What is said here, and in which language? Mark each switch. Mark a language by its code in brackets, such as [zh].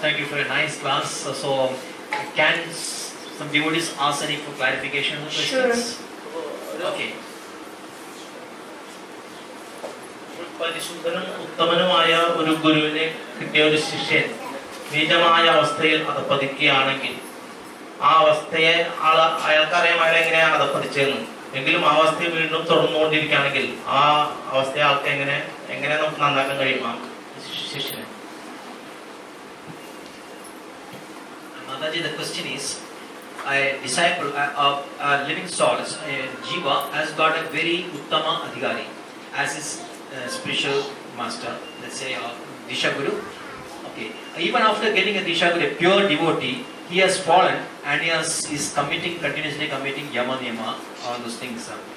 [en] Thank you for a nice class. So, can some devotees ask any for clarification or questions? Sure. Okay. [ml] പരിശുദ്ധനും ഉത്തമനുമായ ഒരു ഗുരുവിനെ കിട്ടിയ ഒരു ശിഷ്യൻ നീചമായ അവസ്ഥയിൽ അധപ്പതിക്കുകയാണെങ്കിൽ ആ അവസ്ഥയെ അയാൾക്കറിയാം അയാൾ എങ്ങനെയാണ് അധപ്പതിച്ചതെന്ന്. എങ്കിലും ആ അവസ്ഥയെ വീണ്ടും തുടർന്നുകൊണ്ടിരിക്കുകയാണെങ്കിൽ ആ അവസ്ഥയെ ആൾക്ക് എങ്ങനെ നമുക്ക് നന്നാക്കാൻ കഴിയുമോ? ശിഷ്യൻ. [en] Mataji, the question is, a disciple of living souls, Jiva, has got a very Uttama Adhikari as his spiritual master, let's say Disha Guru. Okay. Even after getting a Disha Guru, a pure devotee, he has fallen and is continuously committing Yama Niyama, all those things.